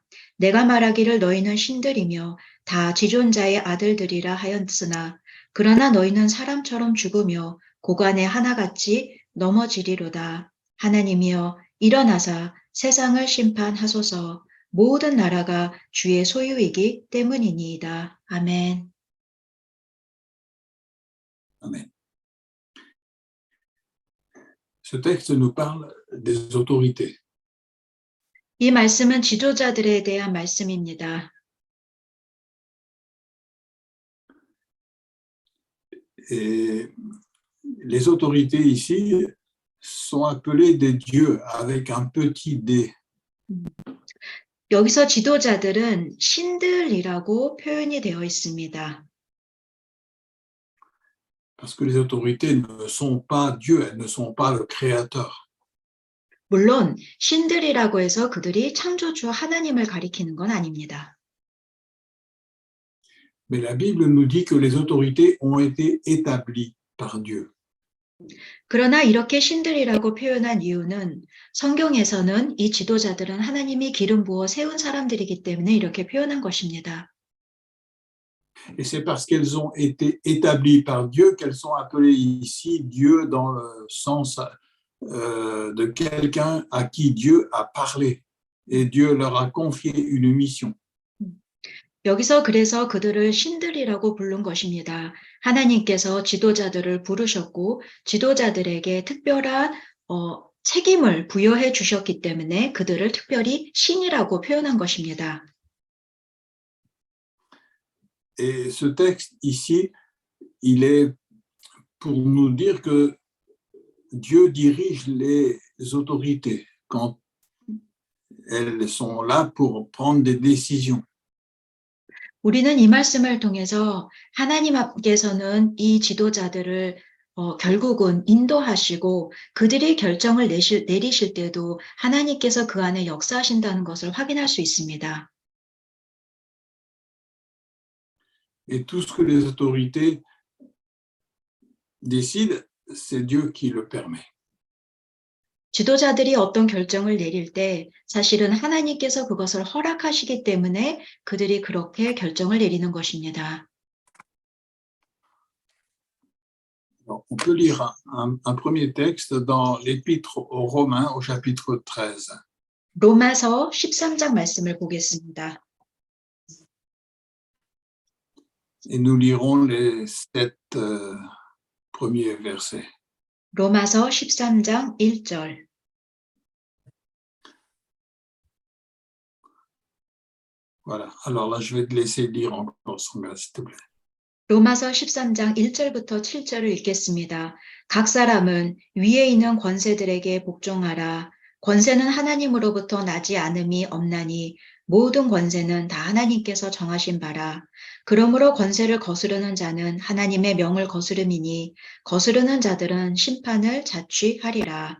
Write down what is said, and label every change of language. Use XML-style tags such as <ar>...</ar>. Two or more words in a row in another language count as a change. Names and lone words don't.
<ko>내가 말하기를 너희는 신들이며 다 지존자의 아들들이라 하였으나 그러나 너희는 사람처럼 죽으며 고관에 하나같이 넘어지리로다. 하나님이여 일어나사 세상을 심판하소서. 모든 나라가 주의 소유이기 때문이니이다. 아멘.</ko> <fr>Amen. Ce texte nous parle des autorités.</fr> <ko>이 말씀은 지도자들에 대한 말씀입니다.</ko> <fr>Et les autorités ici sont appelées des dieux avec un petit d.</fr> <ko>여기서 지도자들은 신들이라고 표현이 되어 있습니다.</ko> <fr>Parce que les autorités ne sont pas Dieu, elles ne sont pas le Créateur.</fr> <ko>물론 신들이라고 해서 그들이 창조주 하나님을 가리키는 건 아닙니다.</ko> <fr>Mais la Bible nous dit que les autorités ont été établies par Dieu.</fr> <ko>그러나 이렇게 신들이라고 표현한 이유는 성경에서는 이 지도자들은 하나님이 기름 부어 세운 사람들이기 때문에 이렇게 표현한 것입니다.</ko> <fr>Et c'est parce qu'elles ont été établies par Dieu qu'elles sont appelées ici Dieu dans le sens de quelqu'un à qui Dieu a parlé et Dieu leur a confié une mission.</fr> <ko>여기서 그래서 그들을 신들이라고 부른 것입니다. 하나님께서 지도자들을 부르셨고 지도자들에게 특별한 책임을 부여해 주셨기 때문에 그들을 특별히 신이라고 표현한 것입니다.</ko> <fr>Et ce texte ici, il est pour nous dire que Dieu dirige les autorités quand elles sont là pour prendre des décisions.</fr> <ko>우리는 이 말씀을 통해서 하나님께서는 이 지도자들을 결국은 인도하시고 그들이 결정을 내리실 때도 하나님께서 그 안에 역사하신다는 것을 확인할 수 있습니다.</ko> <fr>Et tout ce que les autorités décident, c'est Dieu qui le permet.</fr> <ko>지도자들이 어떤 결정을 내릴 때 사실은 하나님께서 그것을 허락하시기 때문에 그들이 그렇게 결정을 내리는 것입니다.</ko> <fr>Alors, on peut lire un premier texte dans l'Épître aux Romains au chapitre 13.</fr> <ko>로마서 13장 말씀을 보겠습니다.</ko> <fr>Et nous lirons les 7 premiers versets.</fr> <ko>로마서 13장 1절.</ko> <fr>Voilà. Alors là, je vais te laisser lire encore son gars, s'il te plaît.</fr> <ko>로마서 13장 1절부터 7절을 읽겠습니다. 각 사람은 위에 있는 권세들에게 복종하라. 권세는 하나님으로부터 나지 않음이 없나니 모든 권세는 다 하나님께서 정하신 바라. 그러므로 권세를 거스르는 자는 하나님의 명을 거스름이니 거스르는 자들은 심판을 자취하리라.</ko>